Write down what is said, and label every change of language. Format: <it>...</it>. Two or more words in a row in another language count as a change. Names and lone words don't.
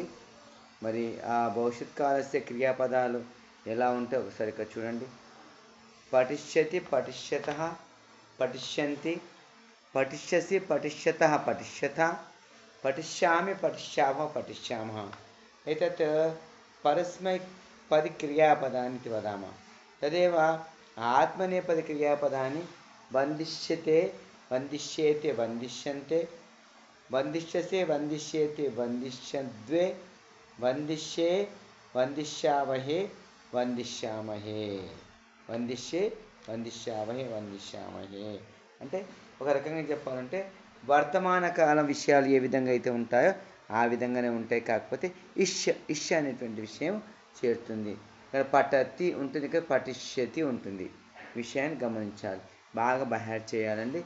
<te>మరి ఆ</te> <sa>భవిష్యత్ కాలస్య</sa> <te>క్రియాపదాలు ఎలా ఉంటాయి ఒకసారి ఇక్కడ చూడండి.</te> <sa>పఠిష్యతి, పఠిష్యత, పఠిష్యంతి, పఠిష్యసి, పఠిష్యత, పఠిష్యత, పఠిష్యామి, పఠిష్యామ, పఠిష్యామः. एतत् परस्मैपदि क्रियापदानि इति वदामः. तदेव आत्मनेपदि क्रियापदानि वन्दिष्यते, वन्दिष्येते, वन्दिष्यन्ते, वन्दिष्यसे, वन्दिष्येते, वन्दिष्यद्वे, वन्दिष्ये, वन्दिष्यावहे, वन्दिष्यामहे, वन्दिष्ये, वन्दिष्यावहे, वन्दिष्यामहे.</sa> <te>అంటే ఒక రకంగా చెప్పాలంటే వర్తమాన కాలం విషయాలు ఏ విధంగా అయితే ఉంటాయో ఆ విధంగానే ఉంటాయి. కాకపోతే ఇష్ అనేటువంటి విషయం చేరుతుంది. ఇక్కడ పఠతి ఉంటుంది, ఇక్కడ పఠిష్యతి ఉంటుంది. విషయాన్ని గమనించాలి, బాగా బహార్ చేయాలండి.</te>